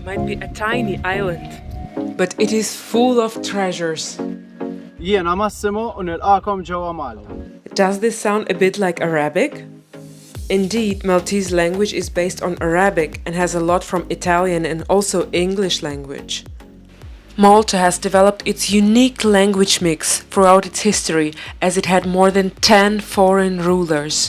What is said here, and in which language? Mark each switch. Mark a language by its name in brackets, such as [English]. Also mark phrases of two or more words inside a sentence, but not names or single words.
[English] only a tiny island. But it is full of treasures. [Maltese] Jiena Massimo u nilqakom ġewwa Malta. [English] Does this sound a bit like Arabic? Indeed, Maltese language is based on Arabic and has a lot from Italian and also English language. Malta has developed its unique language mix throughout its history, as it had more than 10 foreign rulers.